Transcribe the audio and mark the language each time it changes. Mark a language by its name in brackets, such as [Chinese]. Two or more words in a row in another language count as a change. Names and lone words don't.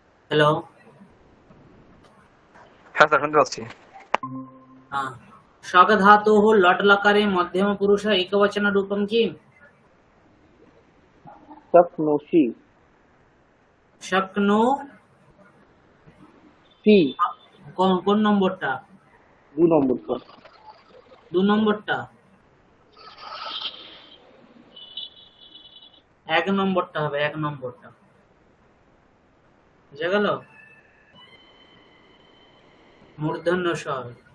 [English] हेलो। [Bangla] হ্যাঁ স্যার শুনতে পাচ্ছি। [Hindi] हाँ। [Sanskrit] शक धातोः लट् लकारे मध्यम पुरुष एकवचन रूपं किम्? शक्नोषि। शक्नो। सी। [Bangla] কোন নম্বরটা? 2 নম্বর স্যার। 2 নম্বরটা? 1 নম্বরটা হবে, 1 নম্বরটা। বুঝা গেল? মূর্ধন্য ষ হবে।